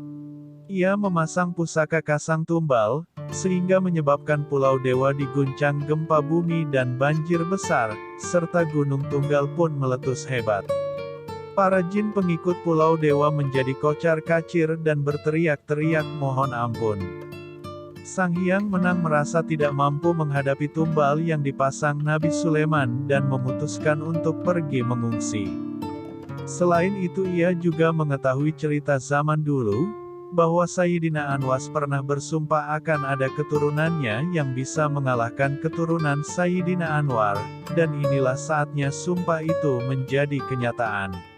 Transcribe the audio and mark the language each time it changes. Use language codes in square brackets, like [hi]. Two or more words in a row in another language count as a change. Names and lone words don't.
[id] Ia memasang pusaka Kasang Tumbal, sehingga menyebabkan Pulau Dewa diguncang gempa bumi dan banjir besar, serta Gunung Tunggal pun meletus hebat. Para jin pengikut Pulau Dewa menjadi kocar-kacir dan berteriak-teriak mohon ampun. Sang Hyang Menang merasa tidak mampu menghadapi tumbal yang dipasang Nabi Sulaiman dan memutuskan untuk pergi mengungsi. Selain itu ia juga mengetahui cerita zaman dulu, bahwa Sayyidina Anwas pernah bersumpah akan ada keturunannya yang bisa mengalahkan keturunan Sayyidina Anwar, dan inilah saatnya sumpah itu menjadi kenyataan.